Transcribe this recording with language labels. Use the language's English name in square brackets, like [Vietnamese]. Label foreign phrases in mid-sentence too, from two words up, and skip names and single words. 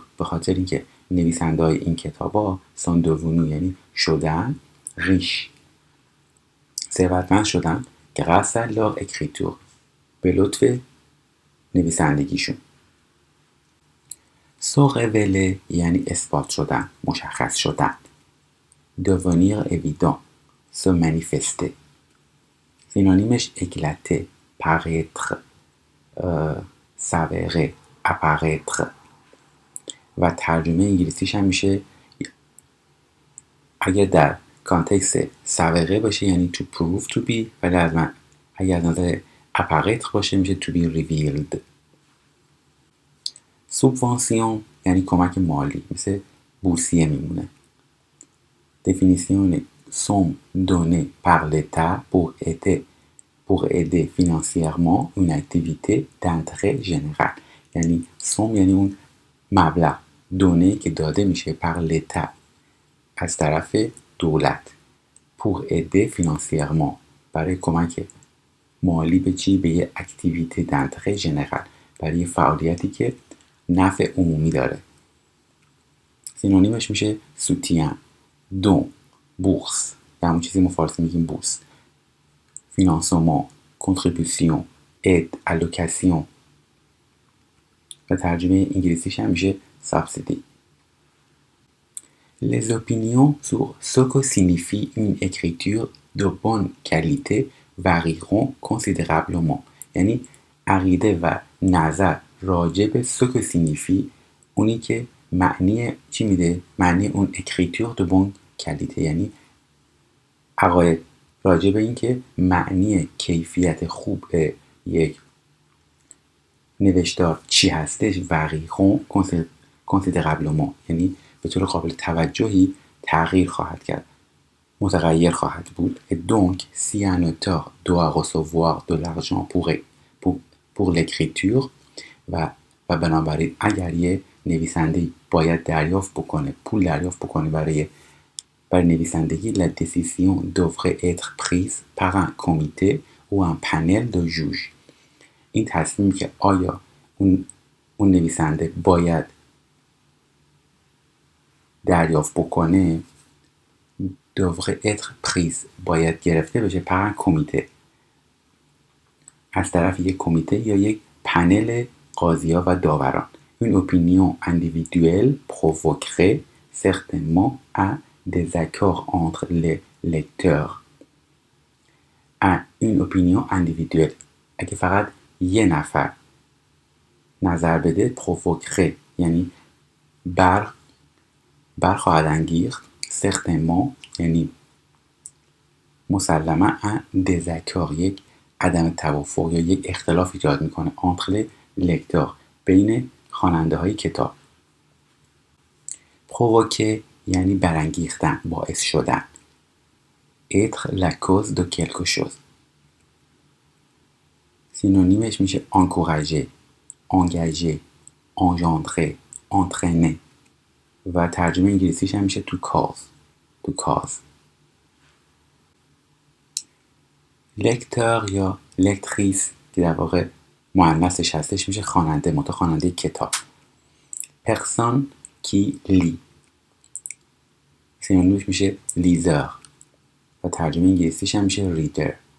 [Persian] به خاطر اینکه نویسنده های این کتابا [French] sont devenus [Persian] یعنی شدن riches، ثروتمند شدن [French] grâce à leur écriture، [Persian] به لطف نویسندگیشون. [French] se révéler [Persian] یعنی اثبات شدن، مشخص شدن. [French] devenir évident se manifester. سینونیمش éclater، paraître، s'avérer، apparaître. [Persian] و ترجمه انگلیسیش هم میشه اگر در کانتکست s'avérer باشه یعنی [English] to prove to be، [Persian] ولی اگر از نظر apparaître باشه میشه [English] to be revealed. [Persian] سوبوانسیون یعنی کمک مالی، مثل بورسیه میمونه. [French] définition somme donnée par l'État pour aider financièrement une activité d'intérêt général. [Persian] یعنی somme یعنی اون مبلغ، دونه که داده میشه [French] par l'État [Persian] از طرف دولت، [French] pour aider financièrement [Persian] برای کمک مالی به چی؟ به یه اکتیویته [French] d'intérêt général، [Persian] برای فعالیتی که نفع عمومی داره. سینونیمش میشه [French] soutien، don، [Persian] بورس، یا همون چیزی ما فارسی میگیم بورس. [French] financement، contribution، aide، allocation. [Persian] و ترجمه انگلیسیش هم میشه subsidy. [French] Les opinions sur ce que signifie une écriture de bonne qualité varieront considérablement. [Persian] یعنی عقیده و نظر راجع به [French] ce que signifie، [Persian] اونی که معنی چی میده؟ معنی اون [French] écriture de bonne qualité، [Persian] یعنی عقاید راجع به این که معنی کیفیت خوب یک نوشتار چی هستش. [French] varieront considérablement [Persian] یعنی به طور قابل توجهی تغییر خواهد کرد، متغیر خواهد بود. [French] et donc si un auteur doit recevoir de l'argent pour l'écriture [Persian] و بنابراین اگر یه نویسنده باید پول دریافت بکنه برای نویسندگی، [French] la décision devrait être prise par un comité ou un panel de juges. [Persian] این تصمیم که آیا اون نویسنده باید دریافت بکنه [French] devrait être prise [Persian] باید گرفته بشه [French] par un comité [Persian] از طرف یک کمیته یا یک پنل قاضی‌ها و داوران. [French] une opinion individuelle provoquerait certainement un désaccord entre les lecteurs. une opinion individuelle [Persian] اگه فقط یه نفر نظر بده، provoquerait یعنی برخواهد انگیخت، certainement یعنی مسلما [French] un désaccord [Persian] یک عدم توافق یا یک اختلاف ایجاد میکنه [French] entre les lecteurs [Persian] بین خواننده های کتاب. provoquer یعنی برانگیختن، باعث شدن. [French] être la cause de quelque chose. سینونیمش میشه encourager، engager، engendrer، entraîner. [Persian] و ترجمه انگلیسیش هم میشه [English] to cause. [Persian] لکتور یا لکتریس که در واقع مؤنثش هستش میشه خواننده کتاب. [French] personne qui lit, [Persian] سینونیمش میشه لیزر و ترجمه انگلیسیش هم میشه ریدر.